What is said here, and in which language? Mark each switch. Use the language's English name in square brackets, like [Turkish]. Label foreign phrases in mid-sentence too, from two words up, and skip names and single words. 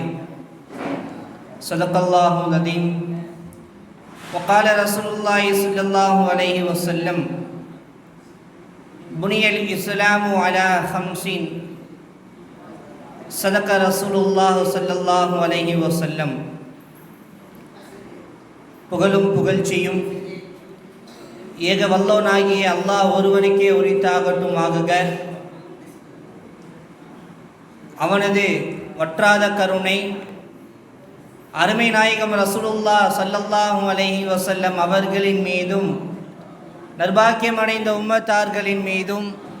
[Arabic] صدق الله العظيم. وقال رسول الله صلى الله عليه وسلم: بني الإسلام على 5. صدق رسول الله صلى الله عليه وسلم. [Tamil] புகழும் புகழ்ச்சியும் ஏக வல்லவனாகிய அல்லாஹ் ஒருவனுக்கே உரித்தாகட்டும் ஆகுக. அவனது வற்றாத கருணை அருமை நாயகம் ரசூலுல்லாஹ் [Arabic] صلى الله عليه وسلم [Tamil] அவர்களின் மீதும் நற்பாக்கியம் அடைந்த உம்மத்தார்களின் மீதும்